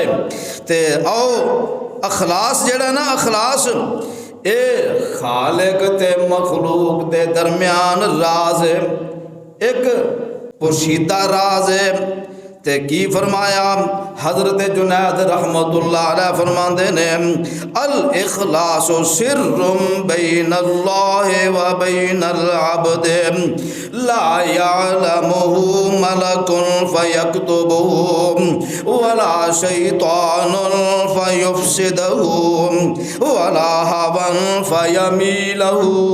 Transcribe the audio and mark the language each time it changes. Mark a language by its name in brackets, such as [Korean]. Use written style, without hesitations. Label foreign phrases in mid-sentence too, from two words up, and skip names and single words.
[Punjabi] تے آؤ اخلاص جیہڑا نا، اخلاص اے خالق تے مخلوق دے درمیان راز ہے، اک پوشیدہ راز ہے. تے کی فرمایا حضرت جنید [Arabic] رحمة الله عليه [Punjabi] فرماندے نے [Arabic] الإخلاص سر بين الله وبين العبد لا يعلمه ملك فيكتبه ولا شيطان فيفسده ولا هوى فيميله.